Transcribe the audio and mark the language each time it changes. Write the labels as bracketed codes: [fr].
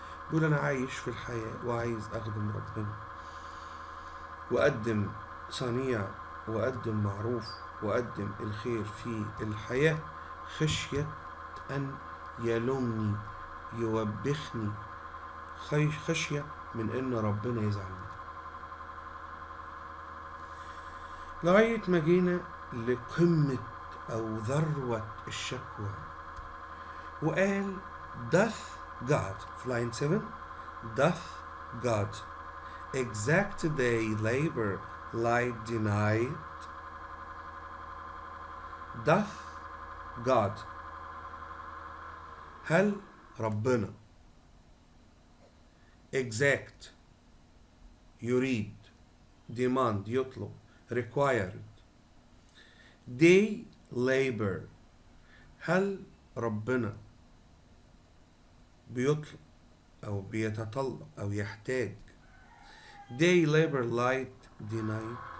[ar] يقول أنا عايش في الحياة وعايز أخدم ربنا وأقدم صنيع وأقدم معروف وأقدم الخير في الحياة خشية أن يلومني يوبخني، خشية من أن ربنا يزعل مني. لغاية ما جينا لقمة أو ذروة الشكوى وقال [en] doth God [ar] في line 7 [en] doth God exact they labor light denied. doth God [ar] هل ربنا [en] exact [ar] يريد [en] demand [ar] يطلب [en] required day labor [ar] هل ربنا بيطلب أو بيتطلب أو يحتاج [en] day labor light denied